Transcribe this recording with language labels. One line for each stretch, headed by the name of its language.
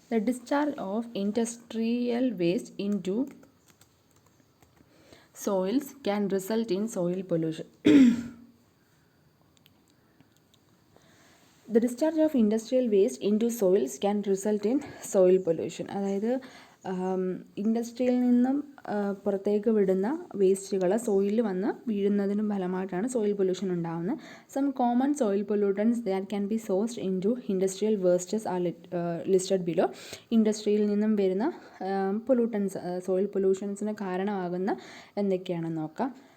English: The discharge of industrial waste into soils can result in soil pollution. The discharge of industrial waste into soils can result in soil pollution.
Malayalam: അതായത് ഇൻഡസ്ട്രിയിൽ നിന്നും പുറത്തേക്ക് വിടുന്ന വേസ്റ്റുകൾ സോയിലിൽ വന്ന് വീഴുന്നതിനും ഫലമായിട്ടാണ് soil pollution ഉണ്ടാകുന്നത്.
English: Some common soil pollutants that can be sourced into industrial wastes are listed below.
Malayalam: ഇൻഡസ്ട്രിയിൽ നിന്നും വരുന്ന പൊല്യൂട്ടൻസ്, സോയിൽ പൊല്യൂഷൻസിന് കാരണമാകുന്ന എന്തൊക്കെയാണെന്ന് നോക്കാം.